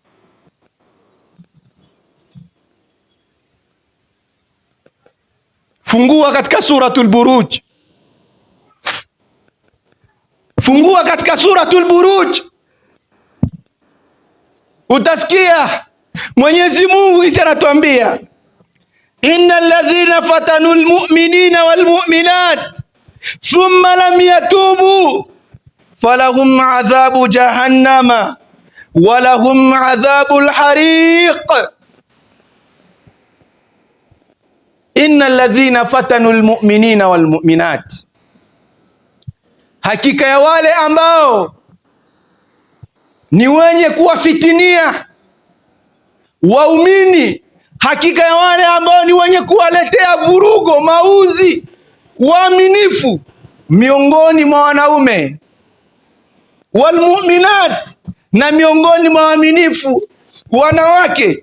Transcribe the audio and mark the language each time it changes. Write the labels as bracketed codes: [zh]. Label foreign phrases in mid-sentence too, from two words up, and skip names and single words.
[sw] Fungua katika suratul Buruj, fungua katika suratul Buruj, utasikia Mwenyezi Mungu isi anatuambia, [ar] إن الذين فتنوا المؤمنين والمؤمنات ثم لم يتوبوا فلهم عذاب جهنم ولهم عذاب الحريق. إن الذين فتنوا المؤمنين والمؤمنات, [sw] hakika ya wale ambao ni wenye kuwafitinia waumini, hakika ya wale ambao ni wenye kuwaletea vurugo, mauzi waaminifu miongoni mwa wanaume, [ar] والمؤمنات, [sw] na miongoni mwa waaminifu wanawake.